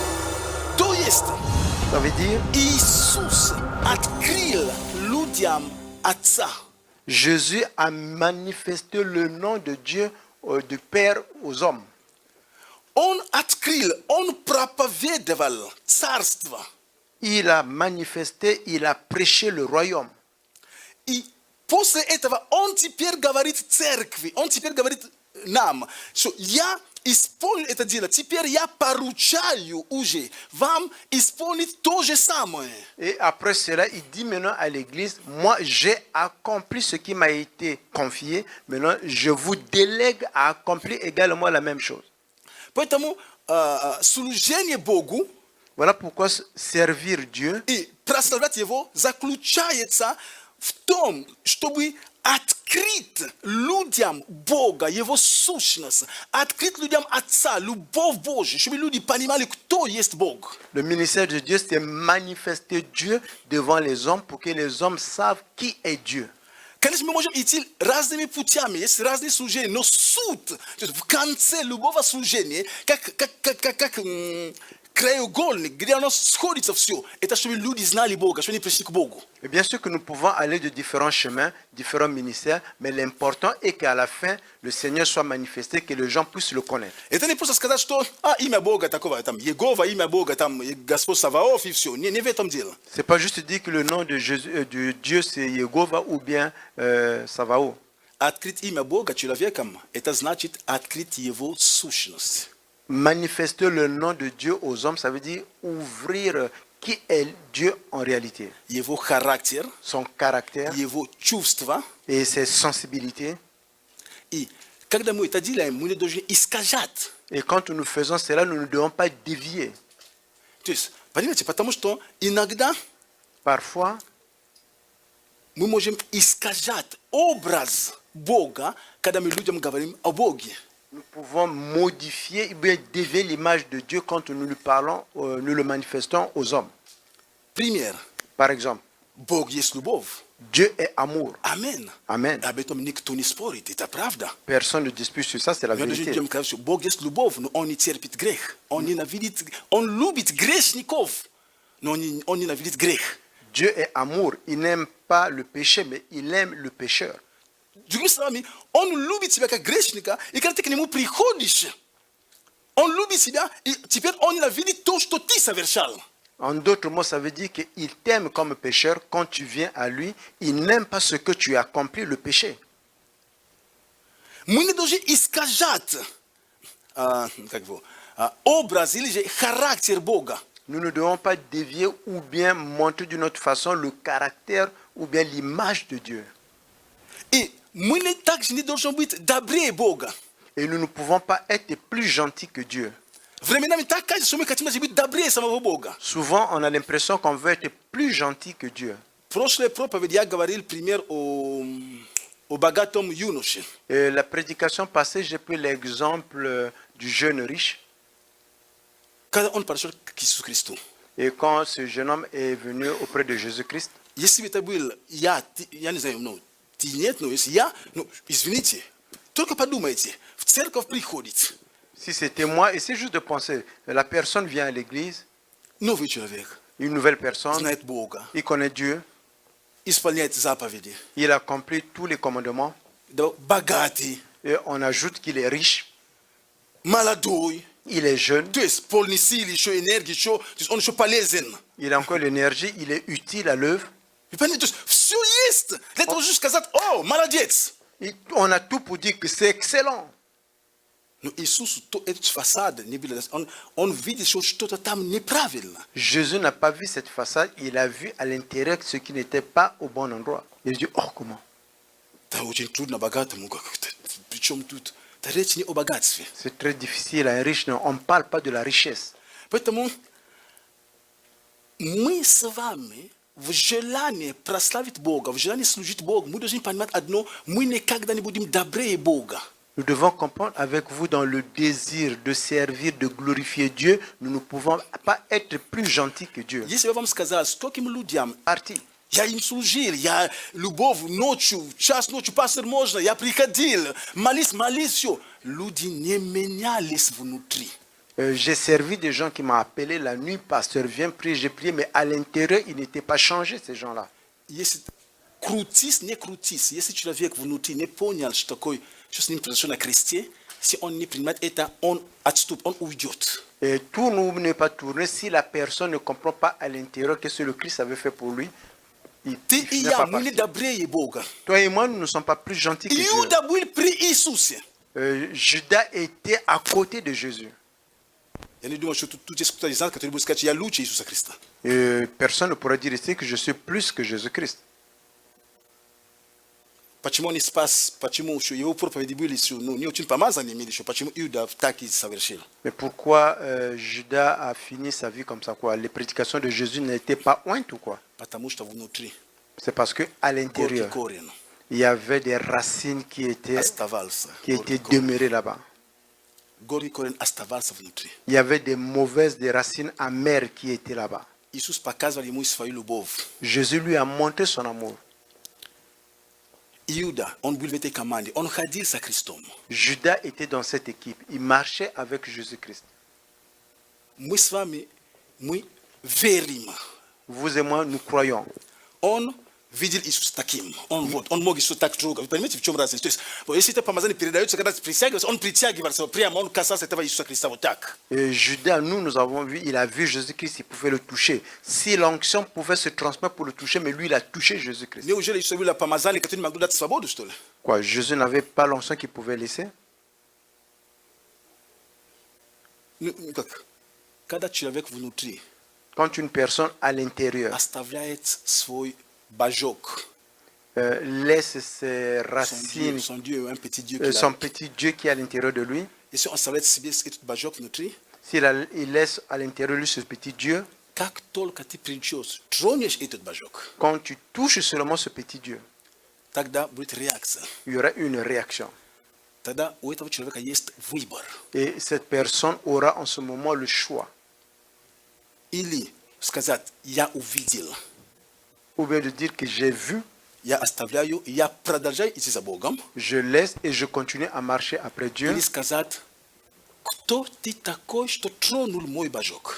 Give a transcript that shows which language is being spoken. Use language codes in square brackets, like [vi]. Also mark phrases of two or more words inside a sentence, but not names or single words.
[fr] Ça veut dire, Jésus a manifesté le nom de Dieu, du Père aux hommes. Il a manifesté, il a prêché le royaume. [ru] После этого он теперь говорит церкви, он теперь говорит нам, что я исполню это дело, теперь я поручаю уже вам исполнить то же самое. [fr] Et après cela, il dit maintenant à l'église, moi j'ai accompli ce qui m'a été confié, maintenant je vous délègue à accomplir également la même chose. [ru] Поэтому служение Богу [fr] Voilà pourquoi servir Dieu [ru] и прославлять Его заключается в том, чтобы открыть людям Бога, Его сущность, открыть людям Отца, любовь Божию, чтобы люди понимали, кто есть Бог. [fr] Le ministère de Dieu, c'est manifester Dieu devant les hommes pour que les hommes savent qui est Dieu. [ru] Конечно, мы можем идти разными путями, есть разные служения, но суть, то есть в конце любого служения, как краеугольник, где оно сходится все, это чтобы люди знали Бога, чтобы они пришли к Богу. [fr] Et bien sûr que nous pouvons aller de différents chemins, différents ministères, mais l'important est qu'à la fin, le Seigneur soit manifesté, que les gens puissent le connaître. [ru] Это не просто сказать, что имя Бога такого, там, Егова, имя Бога, там, Господь Саваоф и все. Не в этом дело. [fr] C'est pas juste dire que le nom de Jésus, de Dieu c'est Yehova ou bien Savao. [ru] Открыть имя Бога человеком, это значит открыть Его сущность. [fr] Manifester le nom de Dieu aux hommes, ça veut dire ouvrir qui est Dieu en réalité. [ru] Его характер, [fr] son caractère [ru] Его чувства. [fr] Et ses sensibilités. [ru] И когда мы это делаем, мы не должны искажать. [fr] Et quand nous faisons cela, nous ne devons pas dévier. [ru] То есть, понимаете, потому что иногда [fr] parfois [ru] мы можем искажать образ Бога, когда мы людям говорим о Боге. [fr] Nous pouvons modifier ou bien dévier l'image de Dieu quand nous lui parlons, nous le manifestons aux hommes. [ru] Пример. [fr] Par exemple, [ru] Бог есть любовь. [fr] Dieu est amour. Amen. Amen. [ru] Об этом никто не спорит, это правда. [fr] Personne ne dispute sur ça, c'est la vérité. [ru] Бог есть любовь, но Он не терпит грех. Он ненавидит, Он любит грешников, но Он ненавидит грех. [fr] Dieu est amour. Il n'aime pas le péché, mais il aime le pécheur. [ru] Другими словами, Он любит тебя как грешника, и когда ты к Нему приходишь, Он любит тебя, и теперь Он ненавидит то, что ты совершал. [fr] En d'autres mots, ça veut dire qu'il t'aime comme pécheur. Quand tu viens à lui, il n'aime pas ce que tu as accompli, le péché. [ru] Мы не должны искажать образ или же характер Бога. [fr] Nous ne devons pas dévier ou bien montrer d'une autre façon le caractère ou bien l'image de Dieu. [ru] И мы также не должны быть добрее Бога. [fr] Et nous ne pouvons pas être plus gentils que Dieu. [ru] Временами так кажется, что мы хотим быть добрее самого Бога. [fr] Souvent, on a l'impression qu'on veut être plus gentil que Dieu. [ru] В прошлой проповеди я говорил пример о богатом юноше. [fr] La prédication passée, j'ai pris l'exemple du jeune riche. [ru] Когда он пришел к Иисусу Христу. [fr] Et quand ce jeune homme est venu auprès de Jésus-Christ. [ru] Если бы это был я не знаю, ты нет, но если я, извините, только подумайте, в церковь приходит. [fr] Si c'était moi, et c'est juste de penser, la personne vient à l'église, [ru] новый человек, [fr] une nouvelle personne, [ru] знает Бога, [fr] il connaît Dieu, [ru] исполняет заповеди, [fr] il accomplit tous les commandements, [ru] богатый, [fr] et on ajoute qu'il est riche, [ru] молодой, [fr] il est jeune, [ru] то есть полный сил, еще энергии, еще, то есть он еще полезен. [fr] Il a encore l'énergie, il est utile à l'œuvre. [ru] То есть все есть. Для того juste сказать, о, молодец. [fr] On a tout pour dire que c'est excellent. [ru] Но Иисус эту фасад не видел. Он видит, что что-то там неправильно. [fr] Jésus n'a pas vu cette façade, il a vu à l'intérieur ce qui n'était pas au bon endroit. Il dit, oh, comment? [ru] Да, очень трудно богатому как-то. Причем тут речь не о богатстве. [fr] C'est très difficile à un riche, non, on ne parle pas de la richesse. [ru] Поэтому мы с вами в желании прославить Бога, в желании служить Богу, мы должны понимать одно, мы никогда не будем добрее Бога. [fr] Nous devons comprendre avec vous dans le désir de servir, de glorifier Dieu, nous ne pouvons pas être plus gentils que Dieu. [ru] Если я вам сказал, скольким людям, [fr] Parti. [ru] Я им служил, я любовь ночью, час ночью, пастор можно, я приходил, молись, все. Люди не менялись внутри. [fr] J'ai servi des gens qui m'ont appelé la nuit, pasteur, viens prier, j'ai prié, mais à l'intérieur, ils n'étaient pas changés, ces gens-là. [ru] Если крутись, не крутись, если человек внутри не понял, что такое, что с ним произошло на кресте, [fr] si on [ru] не принимает это, он отступит, он уйдет. [fr] Et tout nous n'est pas tourné. Si la personne ne comprend pas à l'intérieur qu'est-ce que le Christ avait fait pour lui, il [ru] Ты и [fr] finit [ru] я, [fr] pas [ru] мы не [fr] partir. [ru] добрее Бога. [fr] Toi et moi, nous ne sommes pas plus gentils que Dieu. [ru] Иуда был при Иисусе. [fr] Judas était à côté de Jésus. [ru] Я не думаю, что тут есть кто-то из нас, который будет сказать, я лучше Иисуса Христа. [fr] Personne ne pourra dire ici que je suis plus que Jésus-Christ. [ru] Почему он не спас, почему что его проповеди были, ну, не очень помазаны имели, что почему Иуда так и совершил. [fr] Mais pourquoi Judas a fini sa vie comme ça, quoi? Les prédications de Jésus n'étaient pas ointes ou quoi? [ru] Потому что внутри [fr] C'est parce que à [ru] горький [fr] l'intérieur, [ru] корень [fr] il y avait des racines qui étaient [ru] оставался. [fr] demeurées là-bas. [ru] Горький корень оставался внутри. [fr] Il y avait des mauvaises, des racines amères qui étaient là-bas. [ru] Иисус показывал ему свою любовь. [fr] Jésus lui a montré son amour. [ru] Иуда, он был в этой команде, он ходил со Христом. [fr] Judas était dans cette équipe. Il marchait avec Jésus-Christ. [ru] Мы с вами, мы верим. [fr] Vous et moi, nous croyons. [ru] Он видел Иисуса таким. Он мог Иисуса так трогать. Вы понимаете, в чем разница? То есть, если это помазание передается, когда притягивается, он притягивался прямо, он касался этого Иисуса Христа вот так. [fr] Et Judas, nous avons vu, il a vu Jésus-Christ, il pouvait le toucher. Si l'onction pouvait se transmettre pour le toucher, mais lui, il a touché Jésus-Christ. [ru] Неужели Иисус было помазание, которое не могло дать свободу, что ли? [fr] Quoi, Jésus n'avait pas l'onction qu'il pouvait laisser? [ru] Ну, как? Когда человек внутри [fr] Quand une personne à l'intérieur [ru] оставляет свой божок, [fr] laisse ses son racines, Dieu, un petit Dieu qu'il son a. petit Dieu qui est à l'intérieur de lui, [ru] Если он оставляет себе этот божок внутри, [fr] il laisse à l'intérieur de lui ce petit Dieu, [ru] как только ты придешь, тронешь этот божок, [fr] quand tu touches seulement ce petit Dieu, [ru] тогда будет реакция. [fr] il y aura une réaction. [ru] Тогда у этого человека есть выбор. [fr] Et cette personne aura en ce moment le choix. [ru] Или сказать, я увидел, [fr] Ou bien de dire que j'ai vu, [ru] я оставляю, я продолжаю идти за Богом. [fr] je laisse et je continue à marcher après Dieu. [ru] Или сказать, кто ты такой, что тронул мой божок?